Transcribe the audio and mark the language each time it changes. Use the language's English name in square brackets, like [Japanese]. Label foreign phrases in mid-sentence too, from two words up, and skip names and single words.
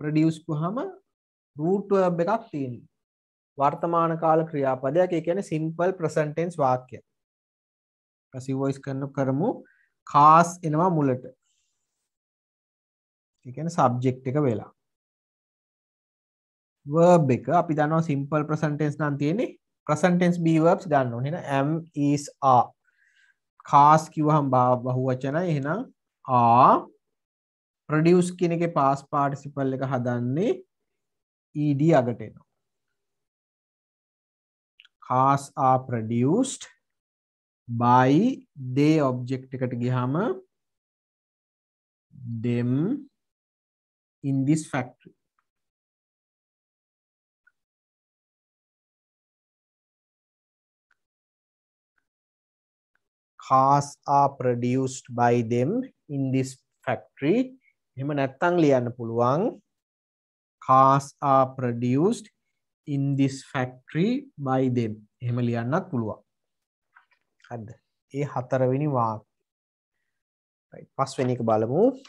[Sinhala] produce කොහම [English] root verb [Sinhala] එකක් තියෙනවා. වර්තමාන කාල ක්‍රියාපදයක්. ඒ කියන්නේ [English] simple present tense [Sinhala] වාක්‍යයක්. [English] passive voice [Sinhala] කරමු. cast එනවා මුලට. ඒ කියන්නේ subject එක වෙලා. verb එක අපි දන්නවා [English] simple present tense [Sinhala] නම් තියෙන්නේ [English] present tense be verbs [Sinhala] ගන්න ඕනේ. එහෙනම් [English] am is are. [Sinhala] cast කිව්වහම බහුවචනයි. එහෙනම් are. produce කියන එකේ [English] past participle [Sinhala] එක හදන්නේ ed අගට එනවා. [English] cars are produced by they object [Sinhala] එකට ගියාම [English] them in this factory. cars are produced by them in this factory. [Sinhala] එහෙම නැත්නම් ලියන්න පුළුවන් [English] cars are produced in this factory by them. [Sinhala] එහෙම ලියන්නත් පුළුවන්. හරිද? ඒ හතරවෙනි වාක්‍ය. right. පස්වෙනි එක බලමු.